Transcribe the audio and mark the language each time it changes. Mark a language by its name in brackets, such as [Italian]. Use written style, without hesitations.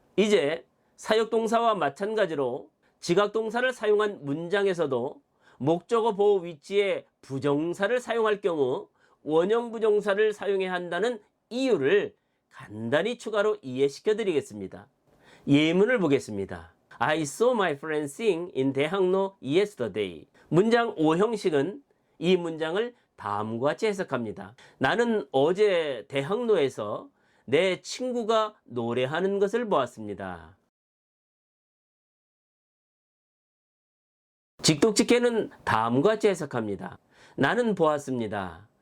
[Korean] 이제 사역동사와 마찬가지로 지각동사를 사용한 문장에서도 목적어 보호 위치에 부정사를 사용할 경우 원형 부정사를 사용해야 한다는 이유를 간단히 추가로 이해시켜 드리겠습니다. 예문을 보겠습니다. [English] I saw my friend sing in 대학로 yesterday. [Korean] 문장 5형식은 이 문장을 다음과 같이 해석합니다. 나는 어제 대학로에서 내 친구가 노래하는 것을 보았습니다. 직독직해는 다음과 같이 해석합니다. 나는 보았습니다.